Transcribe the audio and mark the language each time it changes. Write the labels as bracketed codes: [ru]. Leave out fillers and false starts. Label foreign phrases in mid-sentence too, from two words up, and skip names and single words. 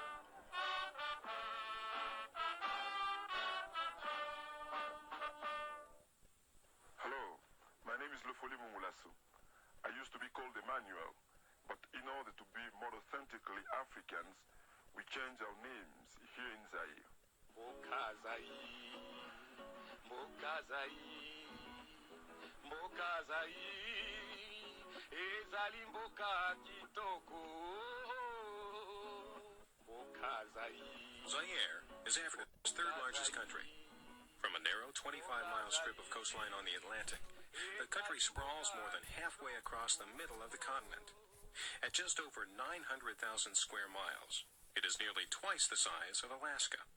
[en] Hello, my name is Lefoli Mumulasu. I used to be called Emmanuel, but in order to be more authentically Africans, we changed our names here in Zaire. [ln] Mboka Zaire, Mboka Zaire, Mboka Zaire, ezali mboka kitoko. Mboka Zaire. [en] Zaire is Africa's third largest country. From a narrow 25-mile strip of coastline on the Atlantic, the country sprawls more than halfway across the middle of the continent. At just over 900,000 square miles, it is nearly twice the size of Alaska.